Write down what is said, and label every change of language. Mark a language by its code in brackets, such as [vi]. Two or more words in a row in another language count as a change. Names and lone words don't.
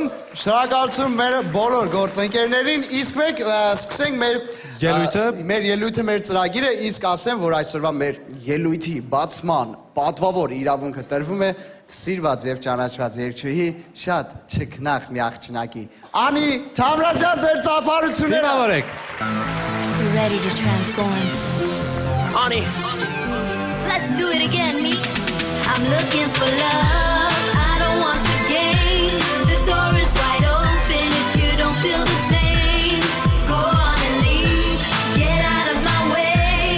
[hy] Շնորհակալություն մեր բոլոր գործընկերներին, իսկ մենք սկսենք մեր ելույթը, մեր ծրագիրը, իսկ ասեմ, որ այսօրվա մեր ելույթի բացման պատվավոր իրավունքը տրվում է Սիրված եւ ճանաչված երգչուհի շատ չքնախ մի աղջնակի Անի Թամրազյան ձեր ծափարությունները Դիմավորեք [en] You ready to transform? Ani, Let's do it again, Meeks. I'm looking for love. I don't want the games. The door is wide open if you don't feel the same. Go on and leave. Get out of my way.